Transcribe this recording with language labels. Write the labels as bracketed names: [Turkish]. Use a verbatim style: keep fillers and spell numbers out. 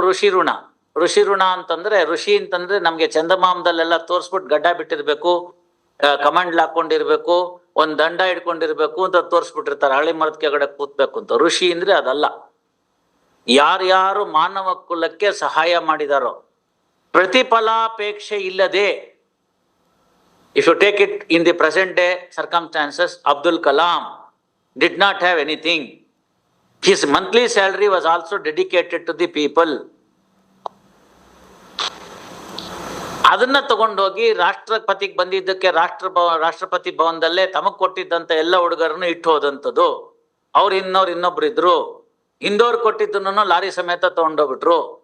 [Kannada] ಋಷಿ ಋಣ, ಋಷಿ ಋಣ ಅಂತಂದ್ರೆ, ಋಷಿ ಅಂತಂದ್ರೆ ನಮ್ಗೆ ಚಂದಮಾಮದಲ್ಲೆಲ್ಲ ತೋರಿಸ್ಬಿಟ್ಟು ಗಡ್ಡ ಬಿಟ್ಟಿರ್ಬೇಕು, ಕಮಂಡ್ಲ್ ಹಾಕೊಂಡಿರ್ಬೇಕು, ಒಂದ್ ದಂಡ ಇಡ್ಕೊಂಡಿರ್ಬೇಕು ಅಂತ ತೋರಿಸ್ಬಿಟ್ಟಿರ್ತಾರೆ, ಹಳೆ ಮರದ ಕೆಳಗಡೆ ಕೂತ್ಬೇಕು ಅಂತ. ಋಷಿ ಅಂದ್ರೆ ಅದಲ್ಲ. ಯಾರ್ಯಾರು ಮಾನವ ಕುಲಕ್ಕೆ ಸಹಾಯ ಮಾಡಿದಾರೋ, ಪ್ರತಿಫಲಾಪೇಕ್ಷೆ ಇಲ್ಲದೆ. [English] If you take it in the present day circumstances, Abdul Kalam did not have anything. His monthly salary was also dedicated to the people. [Kannada] ಅದನ್ನ ತಗೊಂಡೋಗಿ ರಾಷ್ಟ್ರಪತಿಗೆ ಬಂದಿದ್ದಕ್ಕೆ ರಾಷ್ಟ್ರ ರಾಷ್ಟ್ರಪತಿ ಭವನದಲ್ಲೇ ತಮಗ್ ಕೊಟ್ಟಿದ್ದಂತ ಎಲ್ಲ ಹುಡುಗರನ್ನು ಇಟ್ಟು ಹೋದಂಥದ್ದು. ಅವ್ರು ಇನ್ನೋರು ಇನ್ನೊಬ್ರು ಇದ್ರು, ಹಿಂದೋರ್ ಕೊಟ್ಟಿದ್ದನ್ನು ಲಾರಿ ಸಮೇತ ತಗೊಂಡೋಗ್ಬಿಟ್ರು.